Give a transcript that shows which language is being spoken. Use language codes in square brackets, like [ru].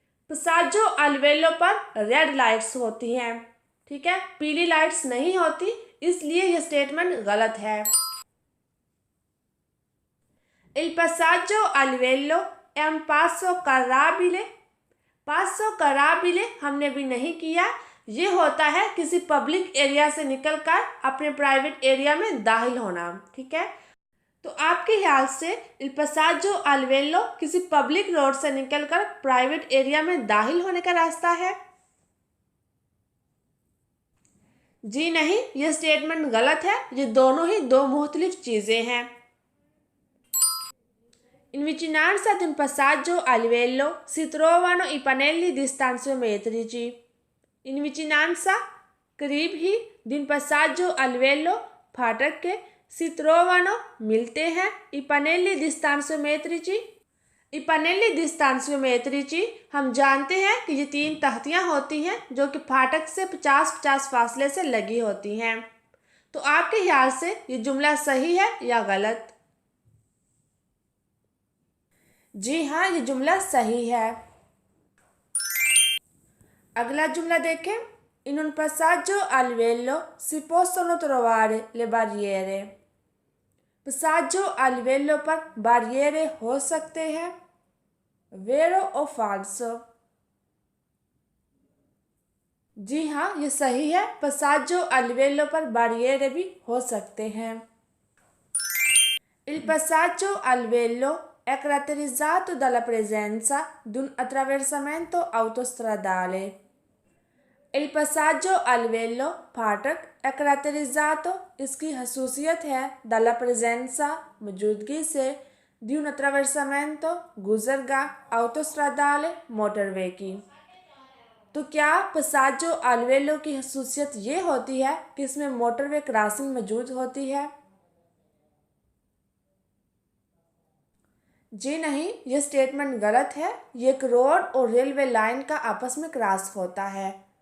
[hi] पसाजो आ livello पर red lights होती हैं, ठीक है, पीली लाइट्स नहीं होती, इसलिए यह स्टेटमेंट गलत है। [it] Il passaggio a livello è un passo carrabile। [hi] पासो कराबिले हमने भी नहीं किया। ये होता है किसी पब्लिक एरिया से निकलकर अपने प्राइवेट एरिया में दाखिल होना, ठीक है। तो आपके ख्याल से इल पसाजो आ livello किसी पब्लिक रोड से निकलकर प्राइवेट एरिया में दाखिल होने का रास्ता है? जी नहीं, यह स्टेटमेंट गलत है। ये दोनों ही दो मुख्तलिफ चीज़ें हैं। [it] In vicinanza di un passaggio a livello si trovano i pannelli di stanziometrici। In vicinanza [hi] करीब ही [it] di un passaggio a livello [hi] फाटक के [it] si trovano [hi] मिलते हैं [it] i pannelli di stanziometrici। [hi] i pannelli di stanziometrici हम जानते हैं कि ये 3 तख्तियाँ होती हैं जो कि फाटक से 50-50 फासले से लगी होती हैं। तो आपके ख्याल से ये जुमला सही है या गलत? जी हाँ, ये जुमला सही है। अगला जुमला देखें। [it] In un passaggio a livello si possono trovare le barriere। [hi] passaggio a livello पर बारियरे हो सकते हैं, वेरो और फाल्सो? जी हाँ, ये सही है। passaggio a livello पर बारियरे भी हो सकते हैं। [it] Il passaggio a livello è caratterizzato dalla presenza di un attraversamento autostradale। Il passaggio a livello फाटक è caratterizzato [hi] इसकी खसूसियत है [it] dalla presenza [hi] मौजूदगी से [it] di un attraversamento गुजरगाह autostradale [hi] motorway की। तो क्या passaggio a livello की खसूसियत ये होती है कि इसमें मोटरवे क्रॉसिंग मौजूद होती है? जी नहीं, ये स्टेटमेंट गलत है। ये एक रोड और रेलवे लाइन का आपस में क्रॉस होता है।